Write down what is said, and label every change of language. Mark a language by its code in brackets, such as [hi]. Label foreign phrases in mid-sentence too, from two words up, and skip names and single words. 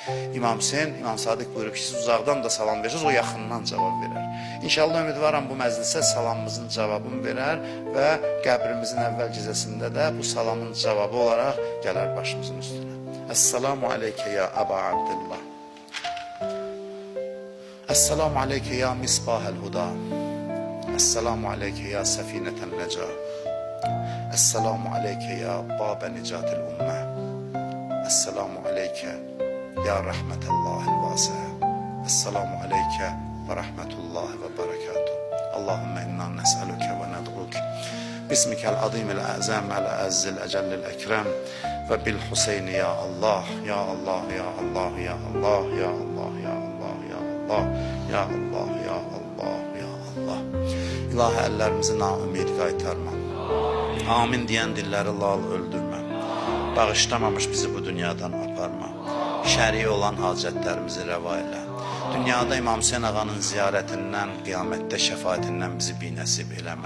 [az] İmam Hüseyn, İmam Sadiq buyurub ki, siz uzaqdan da salam verirsiniz, o yaxından cavab verər. İnşallah ümidvaram bu məclisə salamımızın cavabını verər və qəbrimizin əvvəl gecəsində də bu salamın cavabı olaraq gələr başımızın üstünə. [ar] السلام عليك يا أبا عبد الله. السلام عليك يا مصباح الهدى. السلام عليك يا سفينة النجاة. السلام عليك يا باب نجاة الأمة. السلام عليك يا رحمة الله الواسعة. السلام عليك ورحمة الله وبركاته. اللهم إنا نسألك وندعوك بسمك العظيم الأعظم الأعز الأجل الأكرم. وبالحسين يا الله، يا الله، يا الله، يا الله، يا الله، يا الله، يا الله، يا الله، يا الله، يا الله. [az] İlahi ellerimizi naümid qaytarma. Amin deyən dilləri lal öldürmə. Bağışlamamış bizi bu dünyadan aparma. Şəri olan hacətlərimizi rəva elə. Dünyada İmam Hüseyn ağanın ziyarətindən, qiyamətdə şəfaətindən bizi binəsib eləmə.